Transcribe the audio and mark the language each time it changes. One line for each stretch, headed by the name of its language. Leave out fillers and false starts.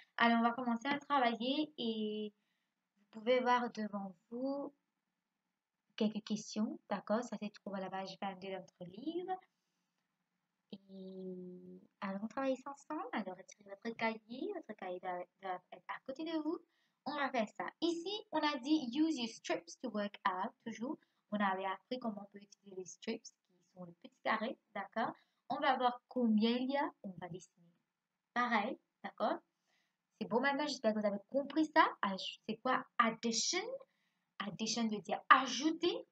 French: Alors, on va commencer à travailler et vous pouvez voir devant vous quelques questions. D'accord? Ça se trouve à la page 22 de notre livre. Et allons travailler ça ensemble. Alors, retirez votre cahier. Votre cahier doit être à côté de vous. On va faire ça. Ici, on a dit
English: use your strips to work out.
French: Toujours, on avait appris comment on peut utiliser les strips qui sont les petits carrés. D'accord? On va voir combien il y a. On va dessiner pareil. D'accord? C'est bon maintenant. J'espère que vous avez compris ça. C'est quoi addition? Addition veut dire ajouter.